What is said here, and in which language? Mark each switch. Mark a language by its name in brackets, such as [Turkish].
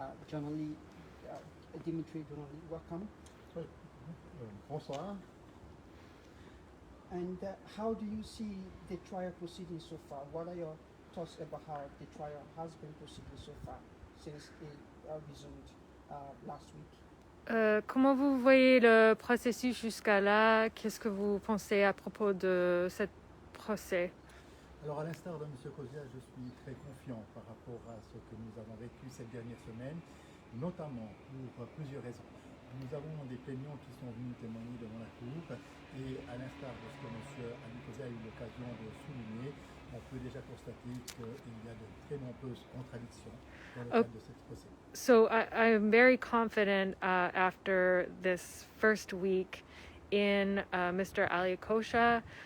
[English] Gianoli, Dimitri Gianoli. Welcome. [French] Bonsoir. [English] And how do you see the trial proceeding so far? What are your thoughts about how the trial has been proceeding so far since it resumed last week? [French] Comment vous voyez le processus jusqu'à là? Qu'est-ce que vous pensez à propos de ce procès? Alors, à l'instar de M. Kosiah, je suis très confiant par rapport à ce que nous avons vécu cette dernière semaine, notamment pour plusieurs raisons. Nous avons des plaignants qui sont venus témoigner devant la Cour et à l'instar de ce que M. Alieu Kosiah a eu l'occasion de souligner, on peut déjà constater qu'il y a de très nombreuses contradictions dans le cadre de cette procès. [English] So I'm very confident after this first week in Mr. Alieu Kosiah.